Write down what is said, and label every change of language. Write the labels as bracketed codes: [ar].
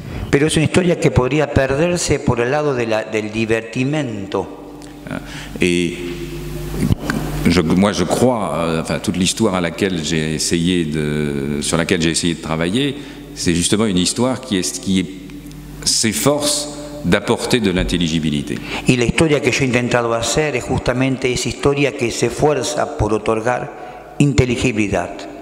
[es] Pero es una historia que podría perderse por el lado del divertimento. [fr] Et moi je crois, enfin toute l'histoire sur laquelle j'ai essayé de travailler, c'est justement une histoire qui s'efforce d'apporter de l'intelligibilité. [es] Y la historia que yo he intentado hacer es justamente esa historia que se esfuerza por otorgar inteligibilidad.